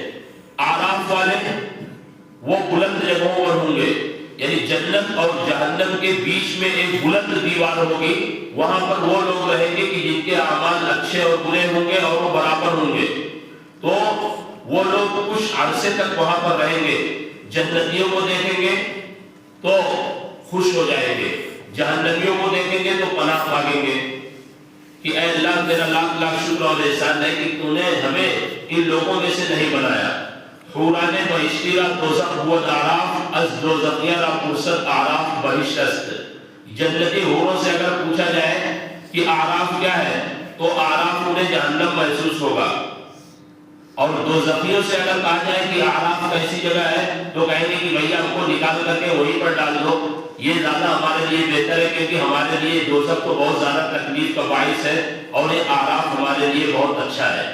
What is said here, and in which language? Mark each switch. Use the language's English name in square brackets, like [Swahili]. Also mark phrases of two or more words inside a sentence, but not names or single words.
[Urdu] اعراف والے وہ بلند جگہوں پر ہوں گے، یعنی جنت اور جہنم کے بیچ میں ایک بلند دیوار ہوگی، وہاں پر وہ لوگ رہیں گے کہ جن کے اعمال اچھے اور برے ہوں گے اور وہ برابر ہوں گے، تو وہ لوگ کچھ عرصے تک وہاں پر رہیں گے۔ جنتیوں کو دیکھیں گے تو خوش ہو جائیں گے، جہنمیوں کو دیکھیں گے تو پناہ مانگیں گے کہ اے اللہ تیرا لاکھ لاکھ شکر اور احسان ہے کہ تو نے ہمیں ان لوگوں میں سے نہیں بنایا۔ [Persian] حوران بہشتی را دوزخ بود اعراف از دوزخیہ را پرسد اعراف بہشت است۔ [Urdu] جنتی حوروں سے اگر پوچھا جائے کہ اعراف کیا ہے تو اعراف انہیں جہنم محسوس ہوگا، اور دوزخیوں سے اگر کہا جائے کہ اعراف کیسی جگہ ہے تو کہیں گے کہ بھیا ہم کو نکال کر کے وہیں پر ڈال دو، یہ زیادہ ہمارے لیے بہتر ہے، کیونکہ ہمارے لیے دوزخ تو بہت زیادہ تکلیف کا باعث ہے اور یہ اعراف ہمارے لیے بہت اچھا ہے۔